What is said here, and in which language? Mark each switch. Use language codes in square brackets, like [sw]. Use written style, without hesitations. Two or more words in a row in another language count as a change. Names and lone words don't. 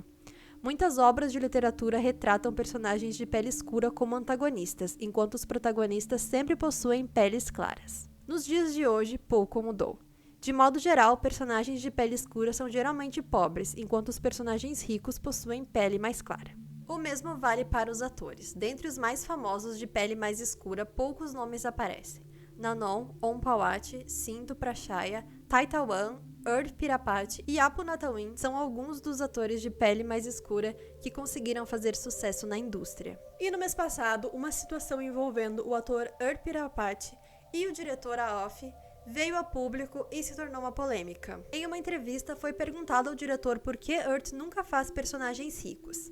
[pt] Muitas obras de literatura retratam personagens de pele escura como antagonistas, enquanto os protagonistas sempre possuem peles claras. Nos dias de hoje, pouco mudou. De modo geral, personagens de pele escura são geralmente pobres, enquanto os personagens ricos possuem pele mais clara. O mesmo vale para os atores. Dentre os mais famosos de pele mais escura, poucos nomes aparecem. Nanon, Ompawati, Sintu Prachaya, Taitawan, Erd Pirapati e Apu Natawin são alguns dos atores de pele mais escura que conseguiram fazer sucesso na indústria. E no mês passado, uma situação envolvendo o ator Erd Pirapati e o diretor Aof veio a público e se tornou uma polêmica. Em uma entrevista, foi perguntado ao diretor por que Erd nunca faz personagens ricos.